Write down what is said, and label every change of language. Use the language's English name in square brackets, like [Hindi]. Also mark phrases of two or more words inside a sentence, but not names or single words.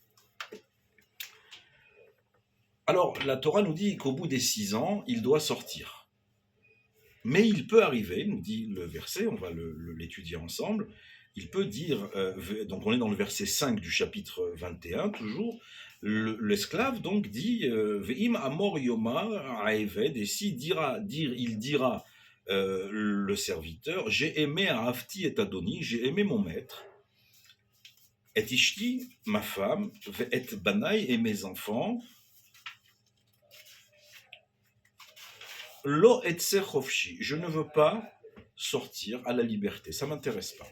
[French] Alors, la Torah nous dit qu'au bout des 6 ans, il doit sortir. Mais il peut arriver, nous dit le verset, on va l'étudier ensemble, il peut dire, donc on est dans le verset 5 du chapitre 21, toujours, l'esclave donc dit, [Hebrew] ואם אמר יאמר העבד, [French] et si il dira, le serviteur, j'ai aimé [Hebrew] אהבתי את אדני, [French] j'ai aimé mon maître, et ishti, ma femme, et banaï et mes enfants, [Hebrew] לא אצא חפשי, [French] je ne veux pas sortir à la liberté, ça m'intéresse pas.